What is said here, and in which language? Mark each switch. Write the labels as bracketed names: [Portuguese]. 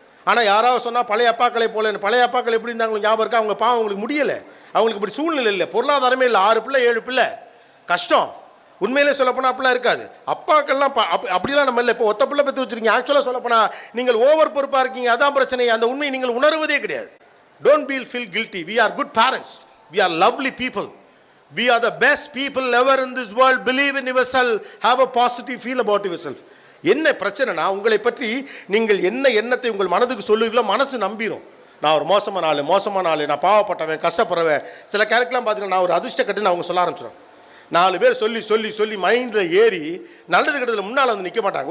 [Tamil] ஆனால் யாராவது சொன்னால் பழைய அப்பாக்களை போல, பழைய அப்பாக்கள் எப்படி இருந்தாங்க ஞாபகம் இருக்கா? அவங்க பாவம் அவங்களுக்கு முடியலை, அவங்களுக்கு இப்படி சூழ்நிலை இல்லை, பொருளாதாரமே இல்லை, 6 பிள்ளை 7 பிள்ளை, கஷ்டம். உண்மையிலே சொல்லப்போனால் அப்படிலாம் இருக்காது. அப்பாக்கள்லாம் அப்படிலாம் நம்ம இல்லை. இப்போ ஒத்த பிள்ளை பற்றி வச்சுருக்கீங்க. ஆக்சுவலாக சொல்லப்போனால் நீங்கள் ஓவர் பொறுப்பாக இருக்கீங்க, அதான் பிரச்சனை. அந்த உண்மையை நீங்கள் உணர்வதே கிடையாது. [English] Don't feel guilty. We are good parents, we are lovely people, we are the best people ever in this world. Believe in yourself, have a positive feel about yourself. [Tamil] என்ன பிரச்சனைனா, உங்களை பற்றி நீங்கள் என்ன எண்ணத்தை உங்கள் மனதுக்கு சொல்லுவீங்களோ மனசு நம்பிடும். நான் ஒரு மோசமான ஆள், நான் பாவப்பட்டவன், கஷ்டப்படுறவன். சில கேரக்டர்லாம் பார்த்தீங்கன்னா நான் ஒரு அதிர்ஷ்ட கட்டுன்னு அவங்க சொல்ல ஆரம்பிச்சிடும். 4 பேர் சொல்லி மைண்டில் ஏறி நல்லது கெட்டதில் முன்னால் வந்து நிற்க மாட்டாங்க.